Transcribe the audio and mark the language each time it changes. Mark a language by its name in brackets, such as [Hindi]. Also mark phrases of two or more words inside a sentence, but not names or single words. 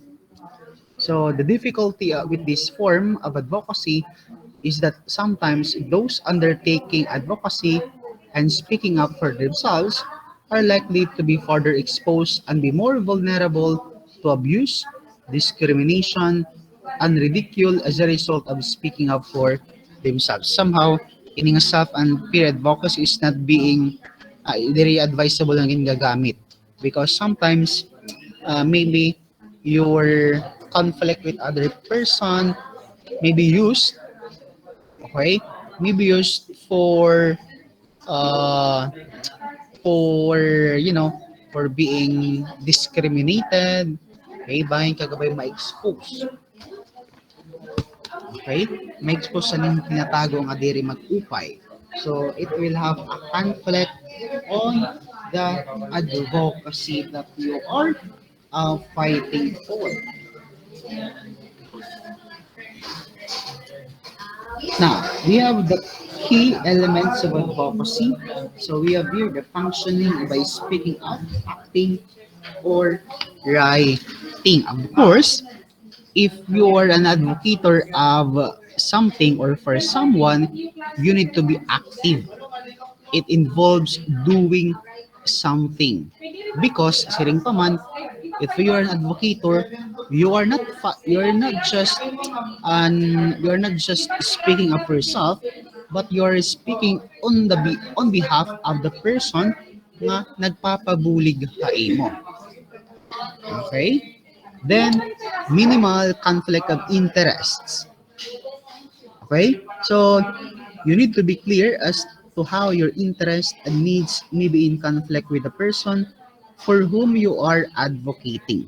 [English] So, the difficulty with this form of advocacy is that sometimes those undertaking advocacy and speaking up for themselves are likely to be further exposed and be more vulnerable to abuse, discrimination, and ridicule as a result of speaking up for themselves. Somehow, ining self and peer advocacy is not being very advisable [Waray] na ginagamit [English] because sometimes maybe your conflict with other person may be used, okay, may be used uh for for being discriminated, [Waray] okay, bahin kagabay ma-expose, okay, ma-expose sa ning tinatago nga diri mag-upay. [English] So it will have a conflict on the advocacy that you are fighting for. Now, we have the key elements of advocacy. So we have here the functioning by speaking up, acting, or writing. Of course, if you are an advocator of something or for someone, you need to be active. It involves doing something. [Waray] Because siring pa man, [English] if you are an advocator, you're not just speaking up for yourself, but you're speaking on behalf of the person [Waray] nga nagpapabulig ka imo. [English] Okay? Then minimal conflict of interests. Okay? So you need to be clear as to how your interests and needs may be in conflict with the person for whom you are advocating.